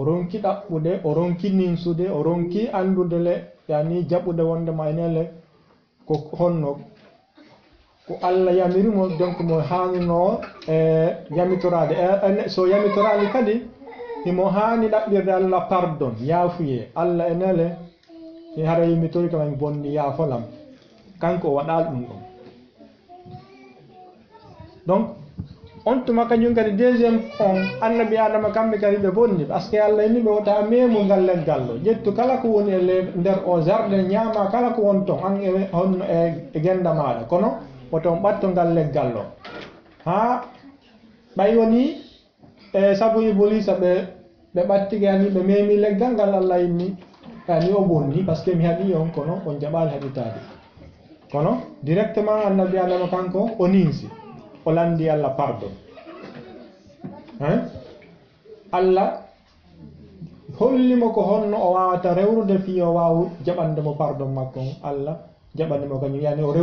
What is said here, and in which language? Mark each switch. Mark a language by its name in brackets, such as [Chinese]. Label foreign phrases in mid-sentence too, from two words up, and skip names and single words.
[Fula] ronki ɗaɓɓude o ronki ninsude o ronki andude le yani jaɓude wondema enele ko honno ko Allah yamirimo donc mo hanino e yamitorade so yamitorali kadi himo hani ɗaɓɓirde Allah pardon yaafuye Allah enele e hara yimitori kam bonni yaafolam kanko o waɗal ɗum ɗon donc on tuma kañum kadi deuxiéme on annabi adama kamɓe kadi ɓe bonni [French] par ce que [Fula] Allah inni ɓe wota memo ngal leggal ɗo ƴettu kala ko woni e nder o jardin ñaama kala ko won ton an e honno e genda maɗa kono woton ɓatto ngal leggal ɗo ha ɓay woni e saabu iblisa ɓe ɓattike yani ɓe memi leggal ngal Allah inni yani o bonni [French] par ce que [Fula] mi haɗi on kono on jaɓali haɗitade kono directement annabi adama kanko o ninsi o landi Allah pardon Allah hollimo ko honno o wawata rewrude fi o wawu jaɓandemo pardon makko Allah jaɓanimo kañum yani o